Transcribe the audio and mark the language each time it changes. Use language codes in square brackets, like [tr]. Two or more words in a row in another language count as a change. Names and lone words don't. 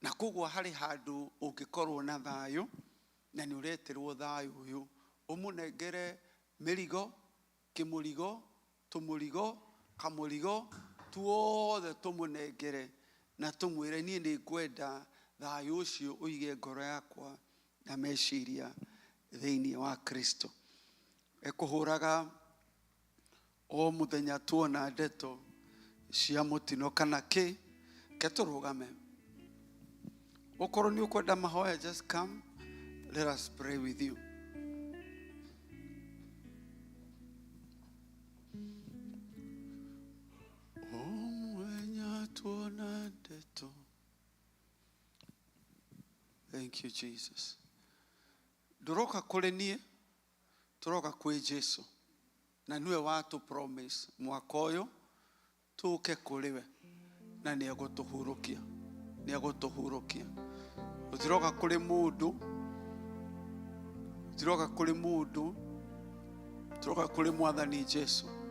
[ki] na koguo hari handu ungikorwo na thayo na ni ureterwo thayo uyu umunengere mirigo kimurigo tumurigo kamurigo tuothe tumunengere na tumwire nie ni ngwenda thayo ucio uige ngoro yakwa na meciria thiini wa Kristo. Ekuhuraga o muthenya tuona ndeto cia mutino kana ki keturugame. Okorwo ni ukwenda mahoya, [en] just come, let us pray with you. [ki] O muthenya tuona ndeto. [en] Thank you, Jesus. [ki] Ndoroka kuri nie, turoka kwi Jesu, na niwe watu promise mwaka uyu tuke kuriwe na ni agutuhurukia, ni agutuhurukia. Utiroka kuri mundu, utiroka kuri mundu, turoka kuri mwathani Jesu.